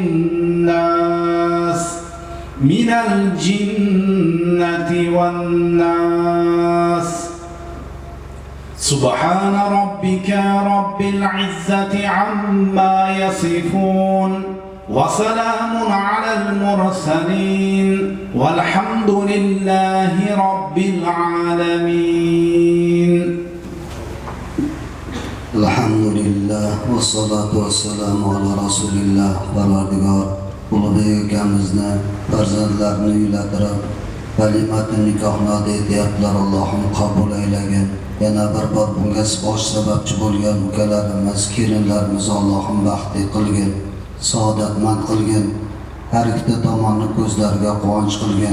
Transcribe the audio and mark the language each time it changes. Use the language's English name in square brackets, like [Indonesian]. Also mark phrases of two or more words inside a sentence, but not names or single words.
[Arabic] الناس من الجنة والناس سبحان ربك رب العزة عما يصفون وسلام على المرسلين والحمد لله رب العالمين. الحمد لله والصلاة والسلام على رسول الله. [Uzbek] Parvardigor ulug'bek akamizni farzandlarini uylantirib kalimat nikohni etyaptilar. Allohim qabul aylagin. Yana bir bor bunga bosh sababchi bo'lgan ukalarimiz, kelinlarimiz Allohim baxtli qilgin, saodatmand qilgin, har ikkita tomonni ko'zlariga quvonch qilgin.